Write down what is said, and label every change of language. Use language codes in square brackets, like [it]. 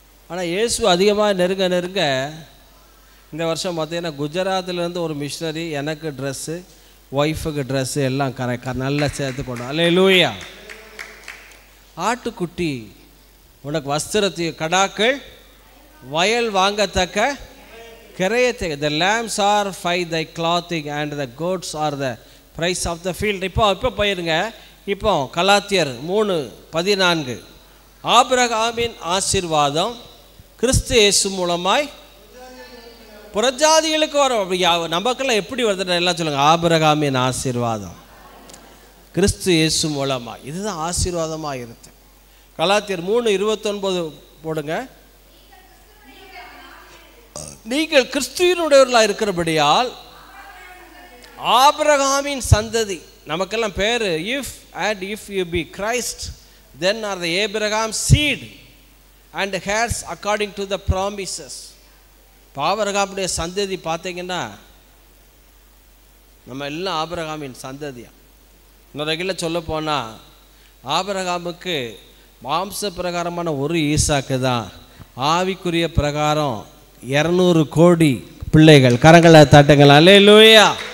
[ta] ஆனால் இயேசு அதிகமாக நெருங்க நெருங்க இந்த வருஷம் பார்த்தீங்கன்னா குஜராத்திலேருந்து ஒரு மிஷினரி எனக்கு ட்ரெஸ்ஸு, ஒய்ஃபுக்கு ட்ரெஸ்ஸு எல்லாம் நல்லா சேர்த்து கொண்டோம். அல்லேலூயா. ஆட்டுக்குட்டி உனக்கு வஸ்திரத்தையும் கடாக்கள் வயல் வாங்கத்தக்க கிரையத்தை. [en] The lamps are for thy clothing and the goats are the price of the field. [ta] இப்போ போயிருங்க. இப்போ கலாத்தியர் 3:14, ஆபிரகாமின் ஆசீர்வாதம் கிறிஸ்து இயேசு மூலமாய் புறஜாதிகளுக்கு வரும். நமக்கெல்லாம் எப்படி வருது எல்லாம் சொல்லுங்கள். ஆபிரகாமின் ஆசீர்வாதம் கிறிஸ்து இயேசு மூலமாய், இதுதான் ஆசீர்வாதமாக இருக்கு. கலாத்தியர் 3:29 போடுங்க. நீங்கள் கிறிஸ்துவினுடையவர்களாக இருக்கிறபடியால் ஆபிரகாமின் சந்ததி. நமக்கெல்லாம் பேர் [en] if you be Christ then are the Abraham seed and heirs according to the promises. [ta] ஆபிரகாமுடைய சந்ததி பார்த்தீங்கன்னா நம்ம எல்லாம் ஆபிரகாமின் சந்ததியா. இன்னொரு வகையில் சொல்ல போனால் ஆபிரகாமுக்கு மாம்ச பிரகாரமான ஒரு ஈசாக்கு தான், ஆவிக்குரிய பிரகாரம் 200 கோடி பிள்ளைகள். கரங்களை தட்டுங்கள். அல்லேலூயா.